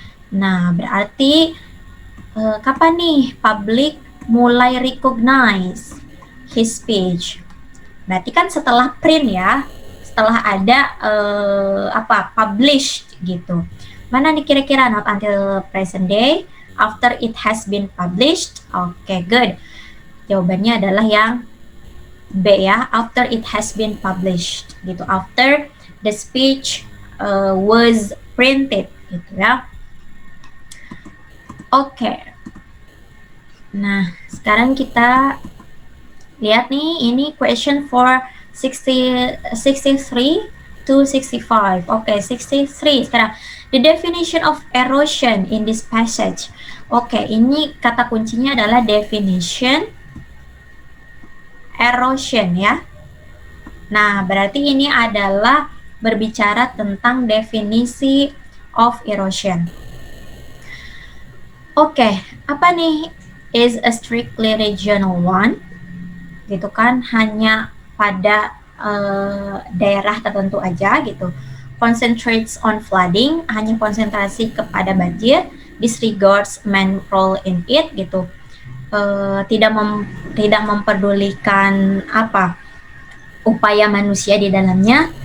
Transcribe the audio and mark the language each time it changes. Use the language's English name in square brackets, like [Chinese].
[Indonesian] Nah, berarti kapan nih publik mulai [English] recognize his speech? [Indonesian] Berarti kan setelah print ya, setelah ada published gitu. Mana nih kira-kira? [English] Not until present day, after it has been published. Oke, good. [Indonesian] Jawabannya adalah yang B ya, [English] after it has been published [Indonesian] gitu. [English] After the speech was printed gitu ya. [Indonesian] Oke. Nah, sekarang kita lihat nih, ini [English] question for 63 to 65. [Indonesian] Oke, 63 sekarang. [English] The definition of erosion in this passage. [Indonesian] Oke, ini kata kuncinya adalah definition erosion ya. Nah, berarti ini adalah berbicara tentang definisi of erosion. Oke, apa nih [English] is a strictly regional one? [Indonesian] Gitu kan, hanya pada daerah tertentu aja gitu. [English] Concentrates on flooding, [Indonesian] hanya konsentrasi kepada banjir. [English] Disregards man's role in it gitu. [Indonesian] Tidak memperdulikan upaya manusia di dalamnya.